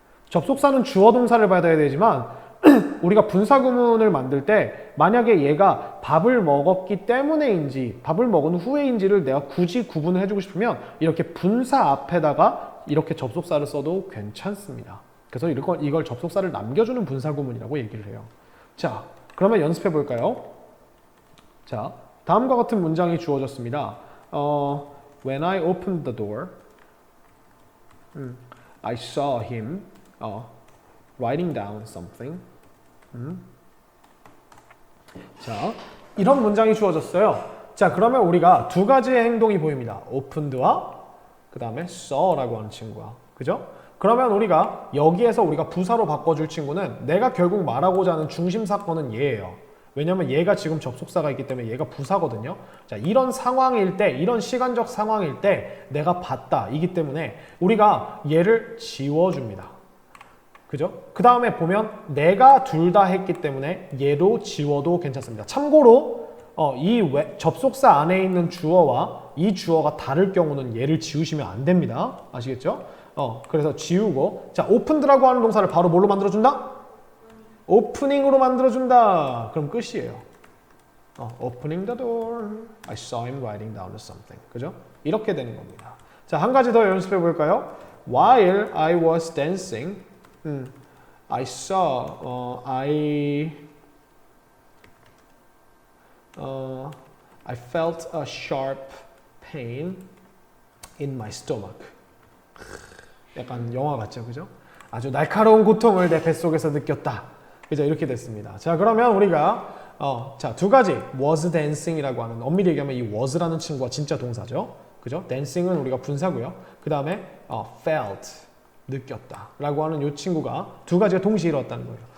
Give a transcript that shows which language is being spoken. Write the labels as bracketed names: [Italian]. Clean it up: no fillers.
[Korean] 접속사는 주어 동사를 받아야 되지만 우리가 분사구문을 만들 때 만약에 얘가 밥을 먹었기 때문에인지 밥을 먹은 후에인지를 내가 굳이 구분을 해주고 싶으면 이렇게 분사 앞에다가 이렇게 접속사를 써도 괜찮습니다. 그래서 이걸 접속사를 남겨주는 분사구문이라고 얘기를 해요. 자, 그러면 연습해 볼까요? 자, 다음과 같은 문장이 주어졌습니다. [English] When I opened the door, I saw him writing down something. [Korean] 자, 이런 문장이 주어졌어요. 자, 그러면 우리가 두 가지의 행동이 보입니다. opened와 그 다음에 saw라고 하는 친구야. 그죠? 그러면 우리가 여기에서 우리가 부사로 바꿔줄 친구는 내가 결국 말하고자 하는 중심 사건은 얘예요. 왜냐면 얘가 지금 접속사가 있기 때문에 얘가 부사거든요. 자, 이런 상황일 때, 이런 시간적 상황일 때 내가 봤다 이기 때문에 우리가 얘를 지워줍니다. 그죠? 그 다음에 보면 내가 둘 다 했기 때문에 얘로 지워도 괜찮습니다. 참고로 이 접속사 안에 있는 주어와 이 주어가 다를 경우는 얘를 지우시면 안 됩니다. 아시겠죠? 그래서 지우고, 자, opened라고 하는 동사를 바로 뭘로 만들어준다? 오프닝으로 만들어준다. 그럼 끝이에요. [English] Opening the door, I saw him writing down something. [Korean] 그죠? 이렇게 되는 겁니다. 자, 한 가지 더 연습해 볼까요? [English] While I was dancing, I saw, I felt a sharp pain in my stomach. [Korean] 약간 영화 같죠, 그죠? 아주 날카로운 고통을 내 뱃속에서 느꼈다. 그죠? 이렇게 됐습니다. 자, 그러면 우리가 자, 두 가지 was dancing이라고 하는, 엄밀히 얘기하면 이 was라는 친구가 진짜 동사죠. 그죠? dancing은 우리가 분사고요. 그 다음에 felt 느꼈다 라고 하는 이 친구가 두 가지가 동시에 이루었다는 거예요.